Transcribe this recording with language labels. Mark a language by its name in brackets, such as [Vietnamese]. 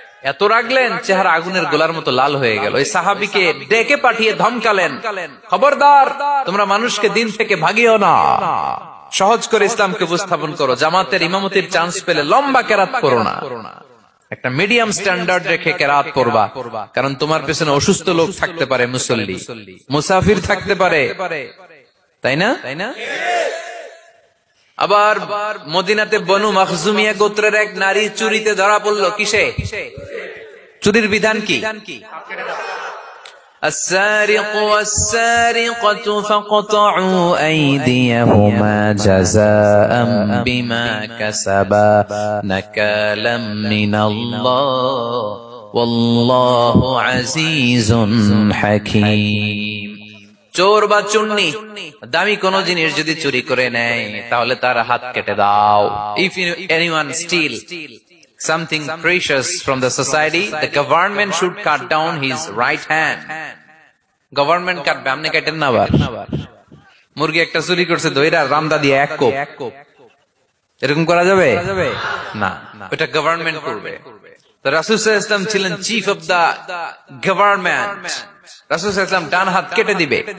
[Bangla] এত রাগলেন, চেহারা আগুনের গোলার মতো লাল হয়ে গেল। ওই সাহাবীকে ডেকে পাঠিয়ে ধমকালেন, খবরদার, তোমরা মানুষকে দিন থেকে ভাগিও না, সহজ করে ইসলামকে উপস্থাপন করো, জামাতের ইমামতির চান্স পেলে লম্বা কেরাত করো না, একটা মিডিয়াম স্ট্যান্ডার্ড রেখে কেরাত পড়বা, কারণ তোমার পেছনে অসুস্থ লোক থাকতে পারে, মুসল্লি, মুসাফির থাকতে পারে, তাই না? আবার মদিনাতে বনু মাখজুমিয়া গোত্রের এক নারী চুরিতে ধরা পড়লো। কিসে? চুরির বিধান কি? [Arabic] السارق والسارقة فاقطعوا أيديهما جزاء بما كسبا نكالا من الله والله عزيز حكيم। [Bangla] চোর বা চুন্নি দামি কোন জিনিস যদি চুরি করে নেয়, তাহলে তার হাত কেটে দাও। [English] If anyone steal something precious from the society, the government should cut down his right hand. [Bangla] Government কাটবে, আপনি কাটেন না। আবার মুরগি একটা চুরি করছে, দইরা রামদা দিয়ে এক কোপ, এরকম করা যাবে না, ওটা গভর্নমেন্ট করবে। তো রাসূল সাল্লাল্লাহু আলাইহি ওয়াসাল্লাম ছিলেন চিফ অফ দা গভর্নমেন্ট, রাসূল সাল্লাল্লাহু আলাইহি ওয়াসাল্লাম ডান হাত কেটে দিবে।